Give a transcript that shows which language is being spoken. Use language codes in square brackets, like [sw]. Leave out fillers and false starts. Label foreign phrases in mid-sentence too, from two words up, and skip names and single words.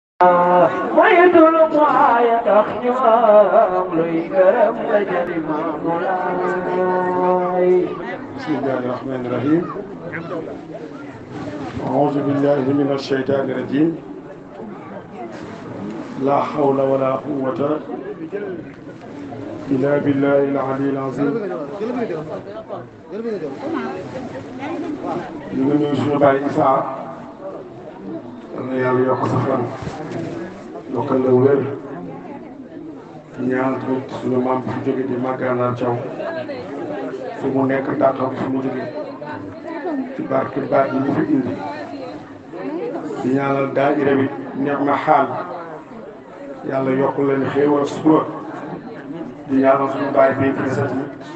[ar] ويدل معايا أخيام لي كرم لجل مولاي. بسم الله الرحمن الرحيم. أعوذ بالله من الشيطان الرجيم. لا حول ولا قوة إلا بالله العلي العظيم. [wo] ñu ngi nuyu suñu baay Issa na yàlla yokk sa fan yokkal la wér ñaan tamit suñu maam fi jóge di Magana Thiaw fu mu nekk dàqam fu mu jóge ci barke baat yi ñu fi indi di ñaanal daayira bi neex na xaal yàlla yokk leen xéewal suba di ñaanal suñu baay bi fi sa tamit